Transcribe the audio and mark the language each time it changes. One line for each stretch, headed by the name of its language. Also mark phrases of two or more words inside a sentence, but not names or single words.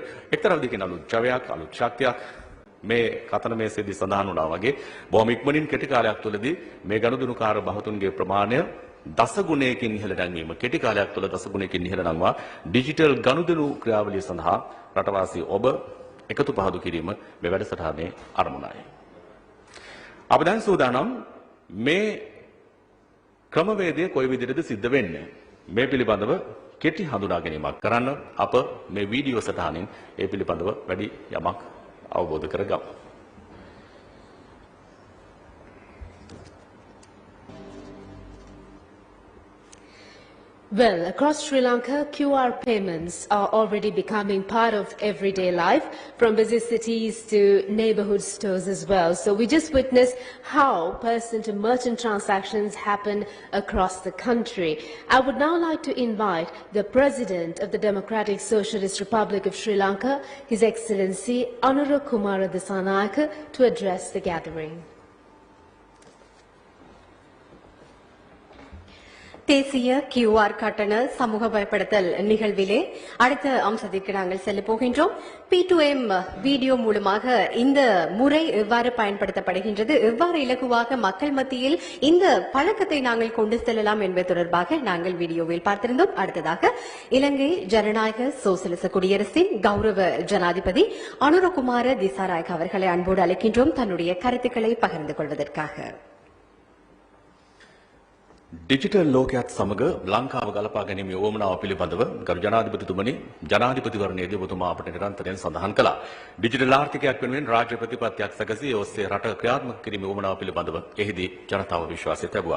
Sinhala: එක්තරා විදිහකින් අලුත් ජවයක් අලුත් ශක්තියක් මේ කතන මේසෙදී සඳහන් වුණා වගේ බොහොම ඉක්මනින් කෙටි කාලයක් තුළදී මේ ගනුදෙනුකාර බහතුන්ගේ ප්‍රමාණය දස ගුණයකින් ඉහළ නැංවීම කෙටි කාලයක් තුළ දස ගුණයකින් ඉහළ නැංවා ඩිජිටල් ගනුදෙනු ක්‍රියාවලිය සඳහා රටවාසී ඔබ එකතු පහදු කිරීම මේ වැඩසටහනේ අරමුණයි. අප දැන් සූදානම් මේ ක්‍රමවේදය කොයි විදිහටද සිද්ධ වෙන්නේ මේ පිළිබඳව කෙටි හඳුනා ගැනීමක් කරන්න අප මේ වීඩියෝ සටහනින් ඒ පිළිබඳව වැඩි යමක් අවබෝධ කරගමු.
English: Well, across Sri Lanka, QR payments are already becoming part of everyday life, from busy cities to neighborhood stores as well. So we just witnessed how person-to-merchant transactions happen across the country. I would now like to invite the President of the Democratic Socialist Republic of Sri Lanka, His Excellency Anura Kumara Dissanayake, to address the gathering.
Tamil: தேசிய QR கட்டண சமூக வரைபடத்தல் நிகழ்விலே அடுத்த அம்சத்திற்கு நாங்கள் செல்ல போகின்றோம். P2M வீடியோ மூலமாக இந்த முறை எவ்வாறு பயன்படுத்தப்படுகின்றது, எவ்வாறு இலகுவாக மக்கள் மத்தியில் இந்த பழக்கத்தை நாங்கள் கொண்டு செல்லலாம் என்பது தொடர்பாக நாங்கள் வீடியோவில் பார்த்திருந்தோம். அடுத்ததாக இலங்கை ஜனநாயக சோசலிச குடியரசின் கௌரவ ஜனாதிபதி அனுரகுமார திசாநாயக்க அவர்களை அன்போடு அழைக்கின்றோம் தன்னுடைய கருத்துக்களை பகிர்ந்து கொள்வதற்காக.
Sinhala: ඩිජිටල් ලෝකයක් සමග ලංකාව ගලපා ගැනීමේ උවමනාව පිළිබඳව ගරු ජනාධිපතිතුමනි ජනාධිපතිවරණයේදී ඔබතුමා අපට නිරන්තරයෙන් සඳහන් කළා. ඩිජිටල් ආර්ථිකයක් වෙනුවෙන් රාජ්‍ය ප්‍රතිපත්තියක් සැකසී ඔස්සේ රට ක්‍රියාත්මක කිරීමේ උවමනාව පිළිබඳව එහිදී ජනතාව විශ්වාසය තැබුවා.